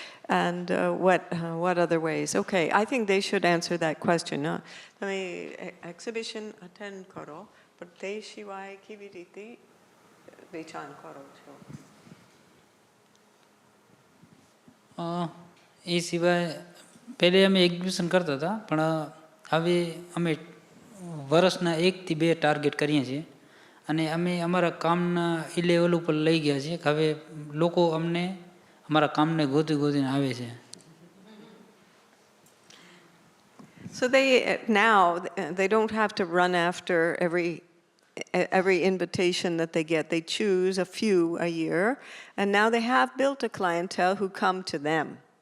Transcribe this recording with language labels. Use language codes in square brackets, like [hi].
[en] And what other ways? Okay, I think they should answer that question. [gu] તમે [en] exhibition attend [gu] કરો, પણ તે સિવાય કેવી રીતે વેચાણ કરો છો? એ સિવાય પહેલે અમે એક્ઝિબિશન કરતા હતા, પણ હવે અમે વર્ષના 1 થી 2 ટાર્ગેટ કરીએ છીએ, અને અમે અમારા કામના એ લેવલ ઉપર લઈ ગયા છીએ કે હવે લોકો અમને અમારા કામને ગોતી ગોતીને આવે છે. [en] So they now they don't have to run after every invitation that they get. They choose a few a year, and now they have built a clientele who come to them.